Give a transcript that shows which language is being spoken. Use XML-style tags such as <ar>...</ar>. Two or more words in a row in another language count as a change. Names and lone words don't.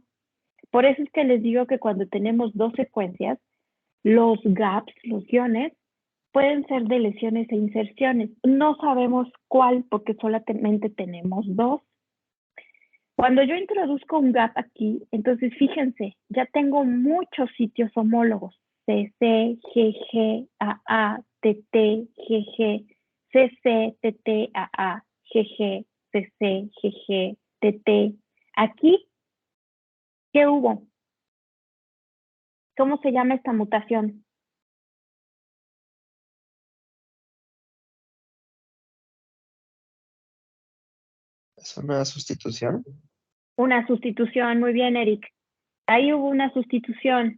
<es>Por eso es que les digo que cuando tenemos 2 secuencias, los gaps, los guiones, pueden ser deleciones e inserciones. No sabemos cuál porque solamente tenemos 2. Cuando yo introduzco un gap aquí, entonces fíjense, ya tengo muchos sitios homólogos. CC, GG, AA, TT, GG, CC, TT, AA, GG, CC, GG, TT. Aquí, ¿qué hubo? ¿Cómo se llama esta mutación? ¿Es una sustitución? Una sustitución, muy bien, Eric. Ahí hubo una sustitución.</es>